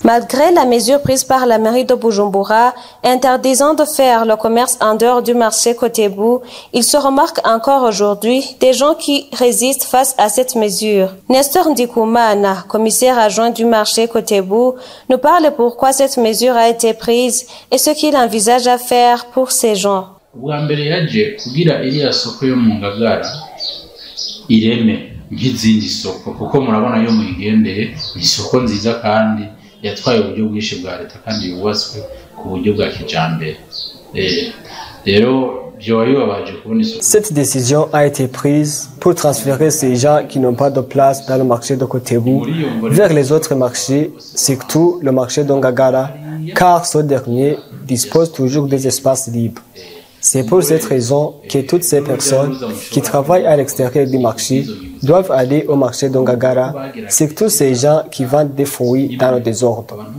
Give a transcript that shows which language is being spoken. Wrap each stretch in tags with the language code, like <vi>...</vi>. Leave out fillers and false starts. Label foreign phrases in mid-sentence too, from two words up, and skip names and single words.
<fr>Malgré la mesure prise par la mairie de Bujumbura interdisant de faire le commerce en dehors du marché Kotebu, il se remarque encore aujourd'hui des gens qui résistent face à cette mesure. Nestor Ndikumana, commissaire adjoint du marché Kotebu, nous parle pourquoi cette mesure a été prise et ce qu'il envisage à faire pour ces gens.</fr> <rn>nk'izindi soko kuko murabona yo muyigendeye isoko nziza kandi yatwaye uburyo bwinshi bwa leta kandi yubatswe ku buryo bwa kijambere rero</rn> <fr>Cette décision a été prise pour transférer ces gens qui n'ont pas de place dans le marché de Kotebu vers les autres marchés, surtout le marché d'Ongagara, car ce dernier dispose toujours des espaces libres. C'est pour cette raison que toutes ces personnes qui travaillent à l'extérieur du marché doivent aller au marché d'Ongagara, surtout ces gens qui vendent des fruits dans le désordre.</fr>